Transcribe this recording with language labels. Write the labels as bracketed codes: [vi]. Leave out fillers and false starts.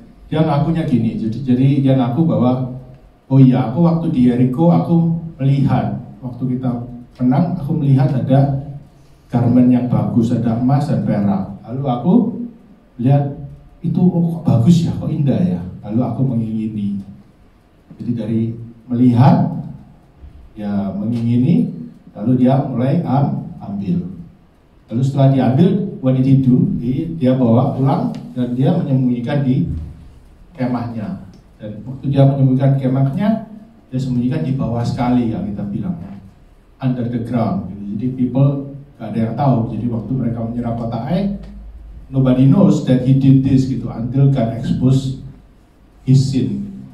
[id] Dia ngakunya gini, jadi dia ngaku bahwa oh iya, aku waktu di Jericho aku melihat, waktu kita menang aku melihat ada garment yang bagus, ada emas dan perak. Lalu aku lihat itu kok bagus ya, kok indah ya. Lalu aku mengingini. Jadi dari melihat, ya mengingini, lalu dia mulai ambil. Lalu setelah diambil, [en] what did he do? [id] Dia bawa pulang dan dia menyembunyikan di kemahnya. Dan waktu dia menyembunyikan kemahnya, dia sembunyikan di bawah sekali yang kita bilang, [en] under the ground. [id] Jadi people gak ada yang tahu. Jadi waktu mereka menyerap kota Ai, [en] nobody knows that he did this [id] gitu [en] until God expose his sin.